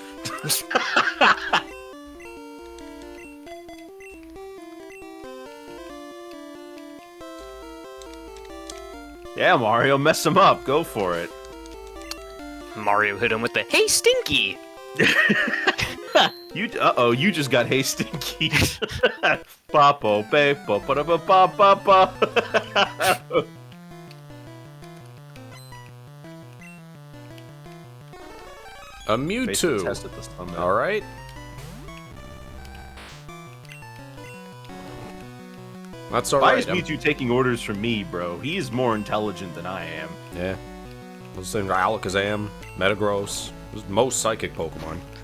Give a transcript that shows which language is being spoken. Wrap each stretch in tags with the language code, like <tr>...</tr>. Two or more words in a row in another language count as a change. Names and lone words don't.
<en>Yeah, Mario, mess him up. Go for it. Mario hit him with the "Hey, Stinky!" You just got Hey Stinky. Papo, be, ba ba ba ba ba ba. A Mewtwo. Alright. That's Why alright. is Mewtwo taking orders from me, bro? He is more intelligent than I am. Yeah. Those things are Alakazam, Metagross. Most psychic Pokemon.</en>